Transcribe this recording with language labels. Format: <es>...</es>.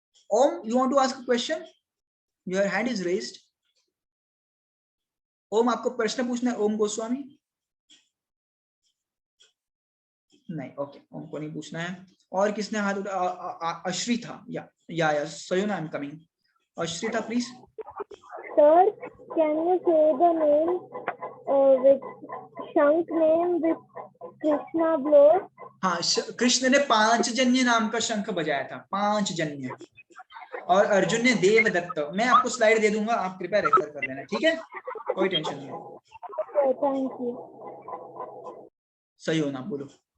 <en>Om, you want to ask a question? Your hand is raised.</en> <hi>ओम, आपको प्रश्न पूछना है? ओम गोस्वामी? नहीं, ओके, ओम को नहीं पूछना है। और किसने हाथ उठाया?</hi> <en>अश्रिता, या Sayona, I am coming. Ashrita please. Sir, can you say the name with Shank name with Krishna blows?</en> <hi>हाँ, कृष्ण ने 5 जन्य नाम का शंख बजाया था, 5 जन्य, और अर्जुन ने देवदत्त। मैं आपको स्लाइड दे दूंगा, आप कृपया रेफर कर लेना, ठीक है? कोई टेंशन नहीं है।</hi> <en>Thank you.</en> <hi>सही हो ना, बोलो।</hi>